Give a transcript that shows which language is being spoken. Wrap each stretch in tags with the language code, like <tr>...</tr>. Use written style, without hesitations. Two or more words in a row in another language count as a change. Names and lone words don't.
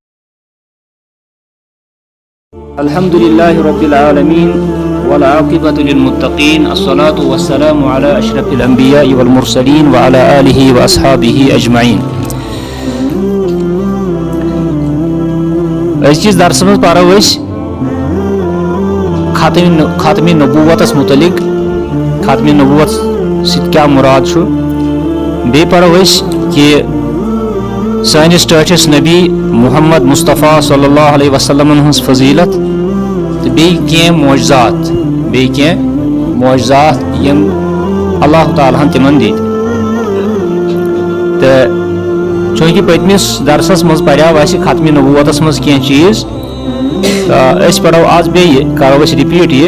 <ar>الحمد لله رب العالمين والعاقبة للمتقين. الصلاة والسلام على أشرف الأنبياء والمرسلين وعلى آله وأصحابه أجمعين.</ar> <ks>أزكيز درسمز پارو خاتم نبوت متعلق خاتم نبوت سۭتۍ کیٛاہ مراد چھُ بیٚیہِ پرو کہ سٲنِس ٹٲٹھِس نبی محمد مصطفیٰ</ks> <ar>صلی اللہ علیہ وسلم</ar> <ks>ہٕنٛز فضیلت تہٕ بیٚیہِ کینٛہہ معجزات یِم</ks> <ar>اللہ تعالیٰ</ar> <ks>ہن تِمن دِتۍ. تہٕ چوٗنٛکہِ پٔتمِس درسس منٛز پریو اَسہِ ختمِ نبوتس منٛز کینٛہہ چیٖز تہٕ أسۍ پرو آز بیٚیہِ کرو أسۍ رِپیٖٹ</ks>